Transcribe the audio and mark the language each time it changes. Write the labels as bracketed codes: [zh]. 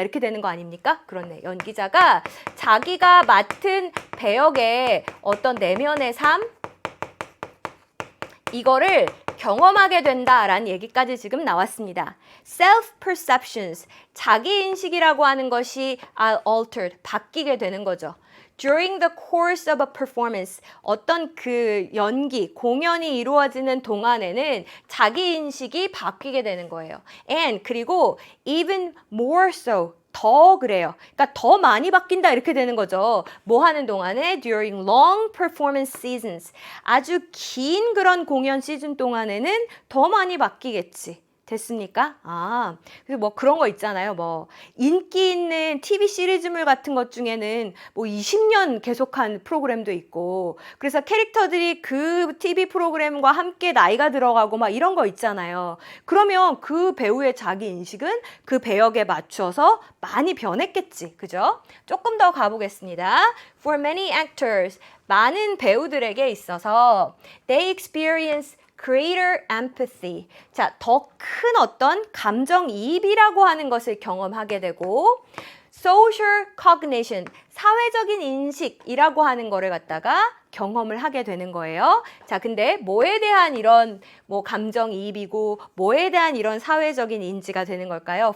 [ko] 이렇게 되는 거 아닙니까? 그렇네. 연기자가 자기가 맡은 배역의 어떤 내면의 삶, 이거를 경험하게 된다라는 얘기까지 지금 나왔습니다. Self-perceptions, 자기인식이라고 하는 것이 [en] are altered, [ko] 바뀌게 되는 거죠. [en] During the course of a performance, [ko] 어떤 그 연기, 공연이 이루어지는 동안에는 자기인식이 바뀌게 되는 거예요. [en] And [ko] 그리고 [en] even more so, [ko] 더 그래요. 그러니까 더 많이 바뀐다 이렇게 되는 거죠. 뭐 하는 동안에 [en] during long performance seasons, [ko] 아주 긴 그런 공연 시즌 동안에는 더 많이 바뀌겠지. 됐습니까? 아, 그래서 뭐 그런 거 있잖아요. 뭐 인기 있는 TV 시리즈물 같은 것 중에는 뭐 20년 계속한 프로그램도 있고, 그래서 캐릭터들이 그 TV 프로그램과 함께 나이가 들어가고 막 이런 거 있잖아요. 그러면 그 배우의 자기 인식은 그 배역에 맞춰서 많이 변했겠지. 그죠? 조금 더 가보겠습니다. [en] For many actors, [ko] 많은 배우들에게 있어서 [en] they experience greater empathy. [ko] 자, 더 큰 어떤 감정이입이라고 하는 것을 경험하게 되고 [en] social cognition, [ko] 사회적인 인식이라고 하는 거를 갖다가 경험을 하게 되는 거예요. 자, 근데 뭐에 대한 이런 뭐 감정이입이고 뭐에 대한 이런 사회적인 인지가 되는 걸까요?